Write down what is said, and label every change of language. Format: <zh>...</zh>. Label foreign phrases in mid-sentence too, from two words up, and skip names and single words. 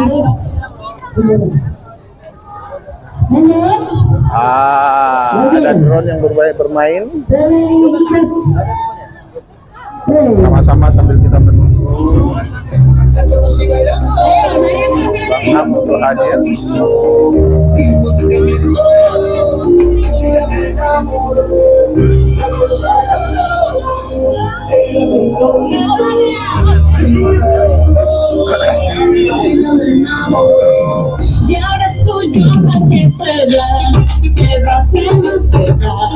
<id>Ada drone yang bermain. Sama-sama sambil kita menunggu Bang Am untuk hadir.</id> <es>Y ahora soy yo la que se va, se va, se va, se va.</es>